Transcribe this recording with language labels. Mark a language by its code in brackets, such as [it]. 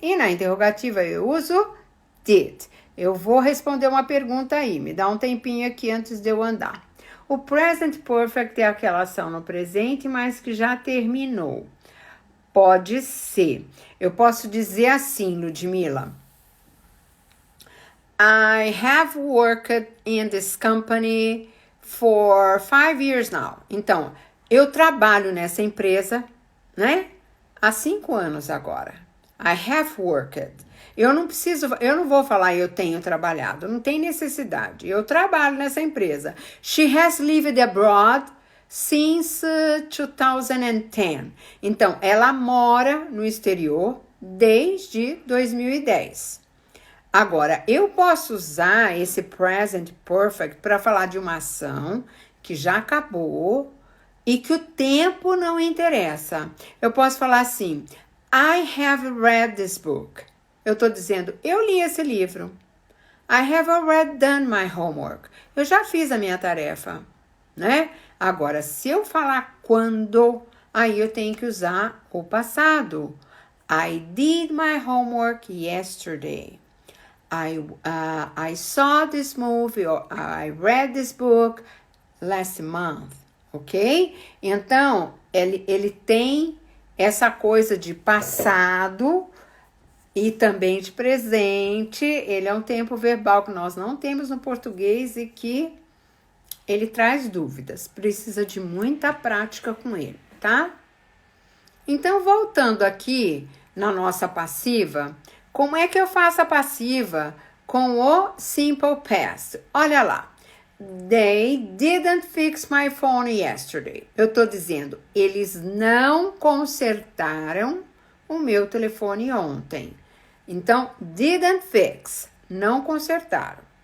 [pt] E na interrogativa eu uso did. Eu vou responder uma pergunta aí. Me dá um tempinho aqui antes de eu andar. O present perfect é aquela ação no presente, mas que já terminou. Pode ser. Eu posso dizer assim, Ludmila. [en] I have worked in this company for 5 years now. [pt] Então, eu trabalho nessa empresa, né? Há 5 anos agora. [en] I have worked. [pt] Eu não vou falar eu tenho trabalhado, não tem necessidade. Eu trabalho nessa empresa. [en] She has lived abroad since 2010. [pt] Então, ela mora no exterior desde 2010. Agora, eu posso usar esse present perfect para falar de uma ação que já acabou e que o tempo não interessa. Eu posso falar assim, [en] I have read this book. [pt] Eu estou dizendo, eu li esse livro. [en] I have already done my homework. [pt] Eu já fiz a minha tarefa, né? Agora, se eu falar quando, aí eu tenho que usar o passado. [en] I did my homework yesterday. I saw this movie or I read this book last month, ok? [pt] Então, ele tem essa coisa de passado e também de presente. Ele é um tempo verbal que nós não temos no português e que ele traz dúvidas. Precisa de muita prática com ele, tá? Então, voltando aqui na nossa passiva, como é que eu faço a passiva com o simple past? Olha lá. [en] They didn't fix my phone yesterday. [pt] Eu tô dizendo, eles não consertaram o meu telefone ontem. Então, didn't fix, não consertaram.